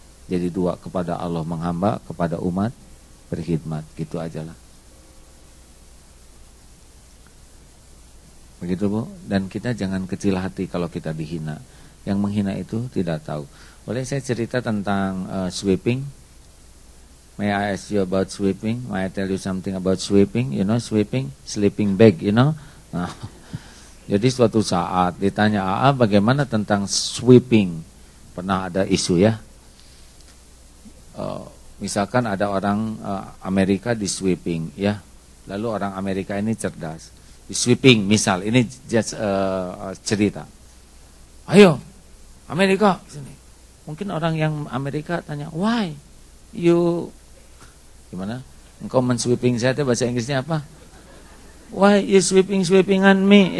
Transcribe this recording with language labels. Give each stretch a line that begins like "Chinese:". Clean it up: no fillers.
Indonesian: Jadi dua, kepada Allah menghamba, kepada umat berkhidmat. Gitu ajalah. Begitu Bu. Dan kita jangan kecil hati kalau kita dihina. Yang menghina itu tidak tahu. Boleh saya cerita tentang sweeping?
English: May I ask you about sweeping? May I tell you something about sweeping? You know sweeping? Sleeping bag, you know?
Indonesian: Nah, jadi suatu saat ditanya, AA bagaimana tentang sweeping? Pernah ada isu ya? Misalkan ada orang Amerika di sweeping, ya. Lalu orang Amerika ini cerdas. Di sweeping, misal, ini just cerita. Ayo, Amerika, sini. Mungkin orang yang Amerika tanya,
English: why you,
Indonesian: gimana? Engkau men-sweeping saya, bahasa Inggrisnya apa?
English: Why you sweeping-sweeping on me?